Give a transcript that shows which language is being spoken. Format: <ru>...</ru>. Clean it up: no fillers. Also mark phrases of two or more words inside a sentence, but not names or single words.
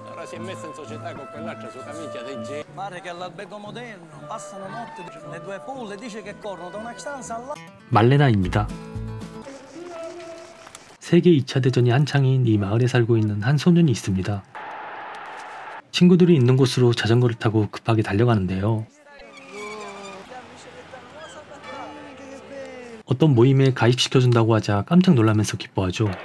<it>si è messa in società con quell'altra sua amica dei G. Pare che all'albergo moderno passano notte le due pulle, dice che corrono da una stanza all'altra.</it> <ko>말레나입니다. 세계 2차 대전이 한창인 이 마을에 살고 있는 한 소년이 있습니다. 친구들이 있는 곳으로 자전거를 타고 급하게 달려가는데요. 어떤 모임에 가입시켜준다고 하자 깜짝 놀라면서 기뻐하죠.</ko>